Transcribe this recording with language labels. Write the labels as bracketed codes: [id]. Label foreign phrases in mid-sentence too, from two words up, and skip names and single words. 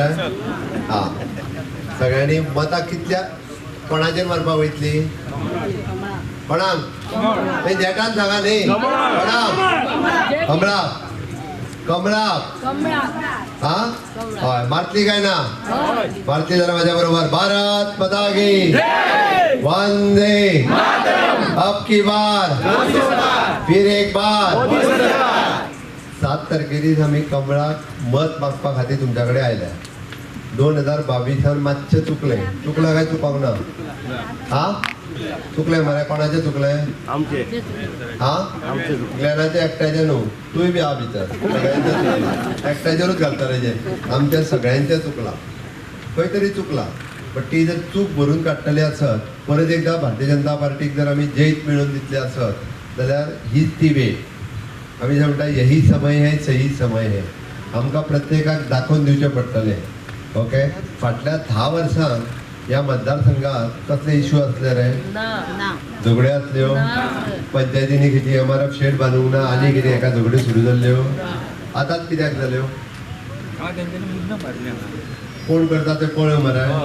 [kok] हा सगळ्यांनी मतां कितल्या कोणाचेर मारपाक वयतली? कोणाक? ते जेटान सांगा न्ही. कोणाक? कमळाक. कमळाक हा हय मारतली काय ना? मारतली जाल्यार माझ्या बरोबर [hi] भारत माता की वंदे अब की बार फिर एक बार. [kok] 7 तारखेर आमी कमळाक मत मागपा खातीर तुमच्या कडेन आयल्या. 2022 मातशें चुकलें काय चुकोंक ना? हा चुकलें मरे. कोणाचें चुकलें? आमचे. हा ग्लॅनाचे एकट्याचे न्हू, तूंय बी हा भितर. सगळ्यांचें चुकलां, एकट्याचेरूच घालता तेजे. आमच्या सगळ्यांचें चुकलां, खंय तरी चुकलां. पण ती जर चूक भरून काडटली आसत परत एकदा भारतीय जनता पार्टीक जर आमी जैत मेळोवन दितले आसत जाल्यार हीच ती वेळ. आमी जे म्हणटा [hi] यही समय है सही समय है [kok] आमकां प्रत्येकाक दाखोवन दिवचें पडटलें. ओके फाटल्या 10 वर्सांक या मतदारसंघात कसले इश्यू असले रे? झगड्यो असल्यो, पंचायतींनी किती MRF शेड बांदूंक ना आनी कितें एका झगड्यो सुरू जाल्ल्यो. आतांच कित्याक जाल्यो? कोण करता ते पळय मरे.